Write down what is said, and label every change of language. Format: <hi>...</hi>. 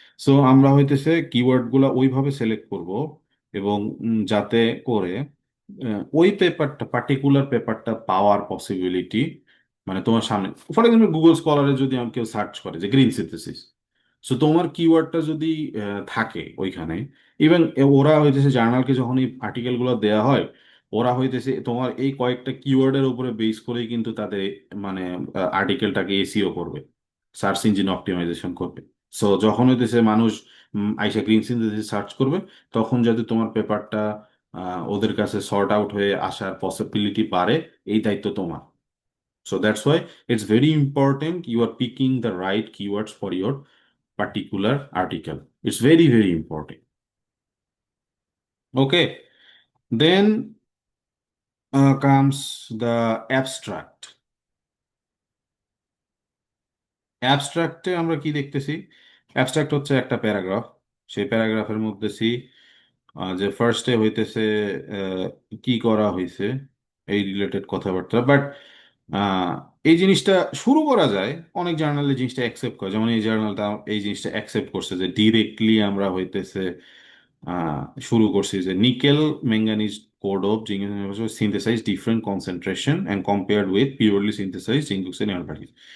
<bn>So আমরা হইতেছে keyword গুলা ওইভাবে সিলেক্ট করব, এবং যাতে করে ওই পেপারটা, পার্টিকুলার পেপারটা পাওয়ার পসিবিলিটি, মানে তোমার সামনে, ফর এক্সাম্পল গুগল স্কলারে যদি কেউ সার্চ করে যে গ্রিন সিনথেসিস, সো তোমার কিওয়ার্ডটা যদি থাকে ওইখানে, ইভেন ওরা হইতেছে জার্নালকে যখন এই আর্টিকেল গুলো দেওয়া হয়, ওরা হইতেছে তোমার এই কয়েকটা কিওয়ার্ডের উপরে বেস করেই কিন্তু তাদের মানে আর্টিকেলটাকে এসিও করবে, সার্চ ইঞ্জিন অপটিমাইজেশন করবে। সো যখন হইতেছে মানুষ আইসা গ্রিন সিনথেসিস সার্চ করবে, তখন যদি তোমার পেপারটা ওদের কাছে সর্ট আউট হয়ে আসার পসিবিলিটি বাড়ে, এই দায়িত্ব তোমার।</bn> <en>So that's why it's very important you are picking the right keywords for your particular article. It's very, very important. Okay. Then comes the abstract.</en> <bn>অ্যাবস্ট্রাক্টে আমরা কি দেখতেছি? অ্যাবস্ট্রাক্ট হচ্ছে একটা প্যারাগ্রাফ। সেই প্যারাগ্রাফের মধ্যে যে ফার্স্টে হইতেছে আহ, কি করা হয়েছে এই রিলেটেড কথাবার্তা, বাট এই জিনিসটা শুরু করা যায়, অনেক জার্নাল এই জিনিসটা অ্যাকসেপ্ট করে, যেমন এই জার্নালটা এই জিনিসটা অ্যাকসেপ্ট করছে যে ডিরেক্টলি আমরা হইতেছে শুরু করছি যে</bn> <en>Nickel manganese code of zinc synthesise different concentration and compared with purely synthesise zinc oxide.</en>